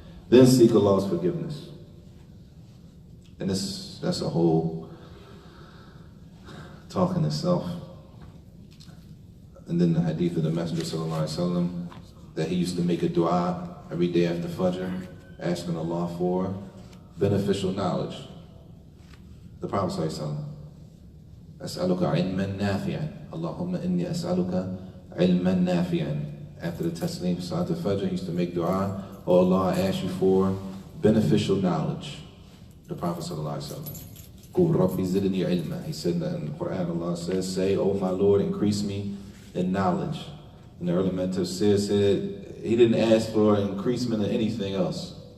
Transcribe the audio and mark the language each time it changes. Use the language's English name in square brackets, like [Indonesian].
[English] Then seek Allah's forgiveness. And that's a whole talk in itself. And then the hadith of the Messenger sallallahu alaihi wasallam, that he used to make a dua every day after Fajr, asking Allah for beneficial knowledge. The Prophet sallallahu alaihi wasallam, [Arabic] أسألك علما نافعا اللهم إني أسألك علما نافعا. [English] After the taslim, Salat al-Fajr, he used to make dua, oh Allah, I ask you for beneficial knowledge. The Prophet sallallahu alaihi wasallam, [Arabic] قُلْ رَبِّ زِدْنِي عِلْمًا. [English] He said that in the Quran, Allah says, say, oh my Lord, increase me in knowledge. And the early mentor said he didn't ask for increasement in anything else.